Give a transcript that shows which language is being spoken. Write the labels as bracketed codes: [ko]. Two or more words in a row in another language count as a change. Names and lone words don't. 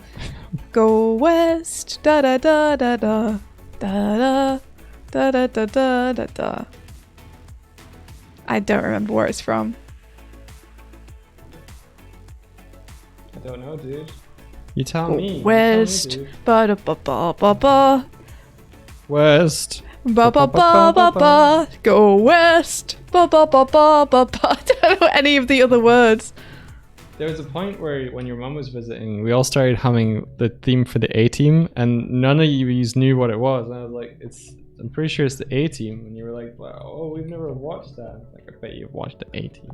[en] Go west, da da da da da da da da da da da da da. I don't remember where it's from. I don't know, dude. You tell me. West, You tell me, dude. ba da ba ba ba ba. West. Ba ba ba ba ba. Go west. Ba ba ba ba ba ba. I don't know any of the other words. There was a point where when your mum was visiting, we all started humming the theme for the A-Team, and none of you knew what it was. And I was like, I'm pretty sure it's the A-Team. And you were like, wow, oh, we've never watched that. Like, I bet you've watched the A-Team.